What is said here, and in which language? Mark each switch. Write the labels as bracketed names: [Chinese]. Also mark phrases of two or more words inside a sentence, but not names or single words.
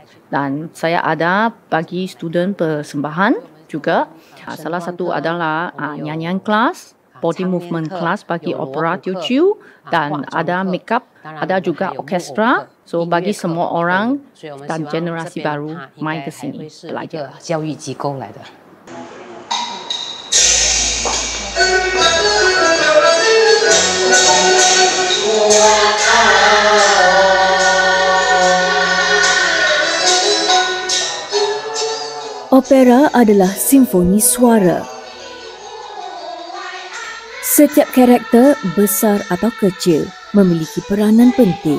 [Malay] Dan saya ada bagi student persembahan juga. Salah satu adalah nyanyian kelas, [English] body movement [Malay] kelas bagi opera Teochew, dan ada makeup, ada juga orkestra. So bagi semua orang dan generasi baru main ke sini belajar. [Chinese] 教育机构来的。 [Malay] Opera adalah simfoni suara. Setiap karakter, besar atau kecil, memiliki peranan penting.